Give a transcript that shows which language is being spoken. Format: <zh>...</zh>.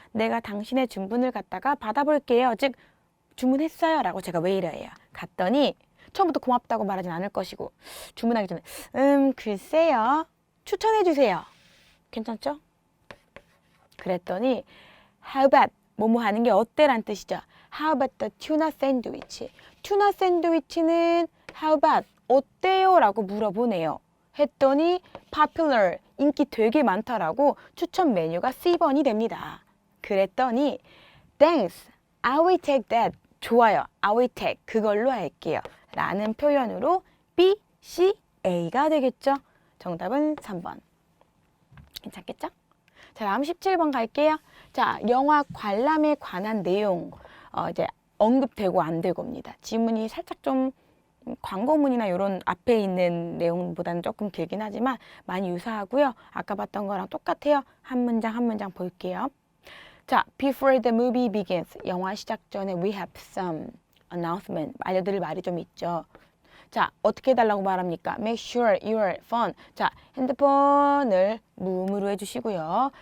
<ko>내가 당신의 주문을 갖다가 받아볼게요. 즉, 주문했어요. 라고 제가 왜 이래요. 갔더니 처음부터 고맙다고 말하진 않을 것이고 주문하기 전에 글쎄요. 추천해 주세요. 괜찮죠? 그랬더니 How about 뭐뭐 하는 게 어때란 뜻이죠.</ko> <en>How about the tuna sandwich?</en> <ko>튜나 샌드위치는 How about 어때요? 라고 물어보네요. 했더니 popular 인기 되게 많다라고 추천 메뉴가 C번이 됩니다. 그랬더니</ko> <en>Thanks, I will take that.</en> <ko>좋아요.</ko> <en>I will take.</en> <ko>그걸로 할게요. 라는 표현으로 B, C, A가 되겠죠. 정답은 3번. 괜찮겠죠? 자, 다음 17번 갈게요. 자, 영화 관람에 관한 내용 이제 언급되고 안 되고입니다. 지문이 살짝 좀 광고문이나 이런 앞에 있는 내용보다는 조금 길긴 하지만 많이 유사하고요. 아까 봤던 거랑 똑같아요. 한 문장 한 문장 볼게요.</ko> <en>자, before the movie begins.</en> <ko>영화 시작 전에</ko> <en>we have some announcement.</en> <ko>알려드릴 말이 좀 있죠. 자, 어떻게 해달라고 말합니까?</ko> <en>Make sure your phone.</en> <ko>자, 핸드폰을 무음으로 해주시고요.</ko>